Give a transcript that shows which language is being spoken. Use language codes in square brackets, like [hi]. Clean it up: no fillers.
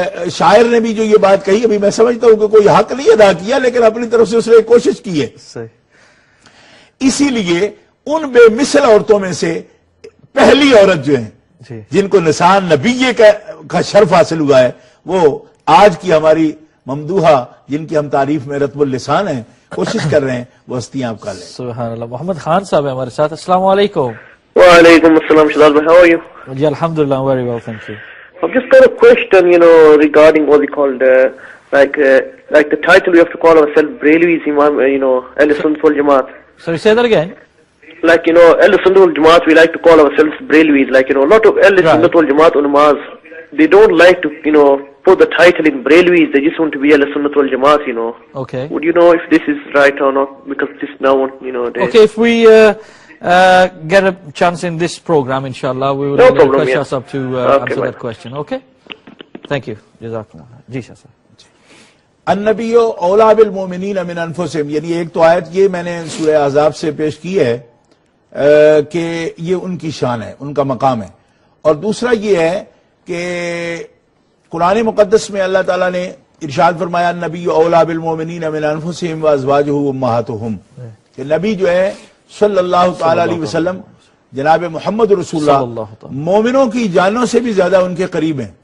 [ur] شاعر نے بھی جو یہ بات کہی، ابھی میں سمجھتا ہوں کہ کوئی حق نہیں ادا کیا، لیکن اپنی طرف سے اس نے کوشش کی ہے۔ اسی لیے ان بے مثل عورتوں میں سے پہلی عورت جو ہے جن کو نساء نبی کا شرف حاصل ہوا ہے، وہ آج کی ہماری ممدوحہ جن کی ہم تعریف میں رطب اللسان ہیں، کوشش کر رہے ہیں وہ ہستیاں آپ کا لیں۔ سبحان اللہ۔ محمد خان صاحب ہیں ہمارے ساتھ، السلام علیکم۔ وعلیکم السلام، شہزاد بھائی، [en] How are you? [ur] جی الحمدللہ، [en] Very well, thank you. I've just got a question, regarding what we called, like the title we have to call ourselves Brelvis Imam, Ahl Sunnat wal Jamaat. Sorry, say that again. Like, Ahl Sunnat wal Jamaat, we like to call ourselves Brelvis. Like, a lot of Ahl Sunnat wal Jamaat ulamas, they don't like to, put the title in Brelvis. They just want to be Ahl Sunnat wal Jamaat, Okay. Would you know if this is right or not? Because this now, Okay, if we get a chance in this program, inshallah, we will request Shah Sahab to answer that question. Okay? Thank you. Jazakumullah. Ji Shah Sahab. [ar] النبی اولا بالمؤمنین من انفسہم، [ur] یعنی ایک تو آیت یہ میں نے سورہ احزاب سے پیش کی ہے کہ یہ ان کی شان ہے، ان کا مقام ہے، اور دوسرا یہ ہے کہ قرآن مقدس میں اللہ تعالیٰ نے ارشاد فرمایا [ar] النبی اولا بالمؤمنین من انفسہم وازواجہ امہاتہم، [ur] کہ نبی جو ہے صلی اللہ تعالی علیہ وسلم جناب محمد رسول اللہ مومنوں کی جانوں سے بھی زیادہ ان کے قریب ہیں.